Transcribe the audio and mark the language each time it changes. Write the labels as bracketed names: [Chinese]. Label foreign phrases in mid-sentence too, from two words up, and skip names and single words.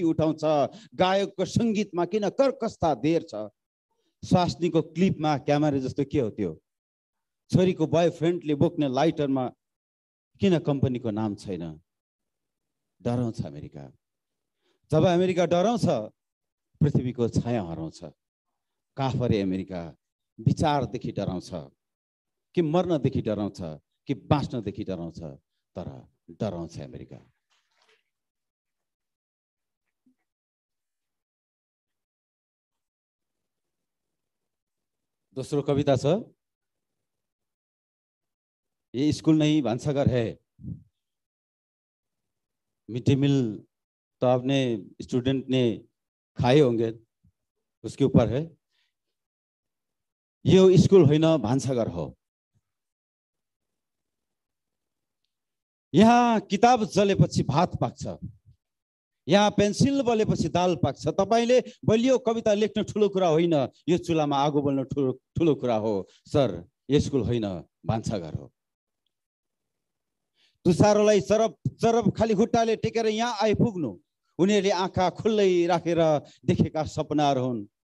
[Nepali] उठाउँछ गायकको संगीतमा किन कर्कशता धेर्छ स्वास्नीको क्लिपमा क्यामेरा जस्तो के हो त्यो छोरीको बॉयफ्रेन्डले बोक्ने लाइटरमा किन कम्पनीको नाम छैन डराउँछ अमेरिका जब अमेरिका डराउँछ पृथ्वीको छाया हराउँछ काफरे अमेरिका विचारदेखि डराउँछ कि मर्नदेखि डराउँछ कि बाँच्नदेखि डराउँछ तर डराउँछ अमेरिका दोस्रो कविता छ [Hindi] ये स्कूल नहीं भान्साघर है [English] mid day meal [Hindi] तो आपने स्टूडेंट ने खाए होंगे उसके ऊपर है ये [Nepali] स्कूल होइन भान्साघर हो यहाँ किताब जलेपछि भात पाक्छ यहाँ पेन्सिल बलेपछि दाल पाक्छ तपाईले बलियो कविता लेख्न ठुलो कुरा होइन यो चुलामा आगो बल्न ठुलो कुरा हो सर यो स्कुल होइन भान्साघर हो तुसारोलाई चरप चरप खाली खुट्टाले टेकेर यहाँ आइपुग्नु उनीहरूले आँखा खुल्लै राखेर देखेका सपनाहरू हुन्